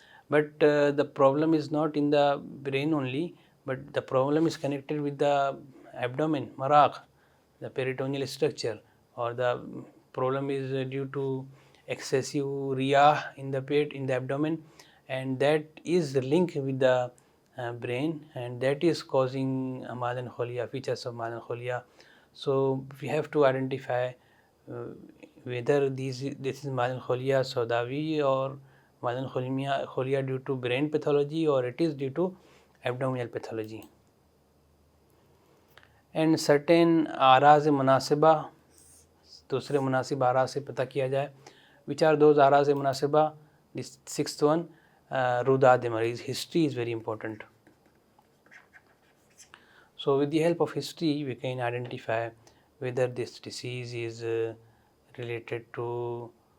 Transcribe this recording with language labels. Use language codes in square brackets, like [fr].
[en] But the problem is not in the brain only, but the problem is connected with the abdomen, maraq, the peritoneal structure, or the problem is due to excessive riyah in the pet, in the abdomen, and that is linked with the brain, and that is causing Madan-Kholia, features of Madan-Kholia. So we have to identify whether this is Madan-Kholia Saudawi or Madan-Kholia due to brain pathology, or it is due to abdominal pathology. And certain [hi] आराज़ मुनासिबा, दूसरे मुनासिब आराज़ से पता किया जाए. [en] Which are those आराज़ मुनासिबा? The sixth one, रुदाद मरीज़. History is very important. So with the help of history we can identify whether this disease is related to